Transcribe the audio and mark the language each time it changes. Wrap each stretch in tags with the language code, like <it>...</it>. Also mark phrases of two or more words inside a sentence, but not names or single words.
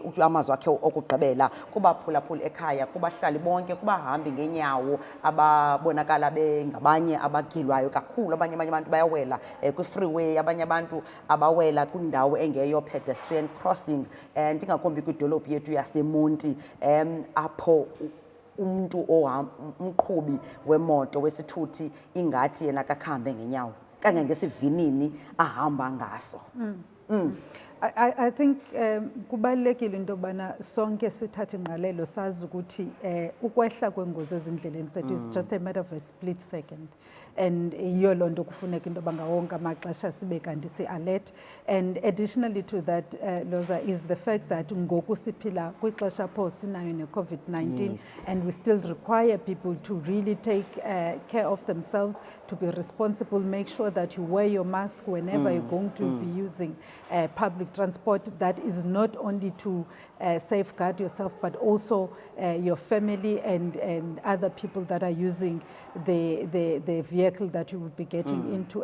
<xh>amazwi akhe okugqibela kubaphulaphuli ekhaya kubahlali bonke kubahambi ngeenyawo ababonakala bengabanye abagilwayo kakhulu abanye abantu bayawela kwi-freeway abanye abantu abawela kwindawo engeyo</xh> <en>pedestrian crossing</en> <xh>ndingakumbi kwidolophu yethu yaseMonti apho umuntu umqhubi wemoto wesithuthi ingathi yena kakhambe ngenyawo kangangesivinini ahamba ngaso.</xh> <en>I think</en> <xh>kubalulekile into yobana sonke sithathe ingqalelo sazi ukuthi ukwehla kwengozi ezindleleni sethu</xh> <en>is just a matter of a split second,</en> <xh>and yiyo loo nto kufuneka into yoba ngawonke amaxesha sibe kanti si-alert.</xh> <en>And additionally to that, Loza, is the fact that</en> <xh>ngoku siphila kwixesha apho sinayo ne-COVID-19,</xh> <en>Yes. and we still require people to really take care of themselves, to be responsible, make sure that you wear your mask whenever you're going to be using public transport. That is not only to safeguard yourself, but also your family and other people that are using the vehicle that you would be getting into.</en>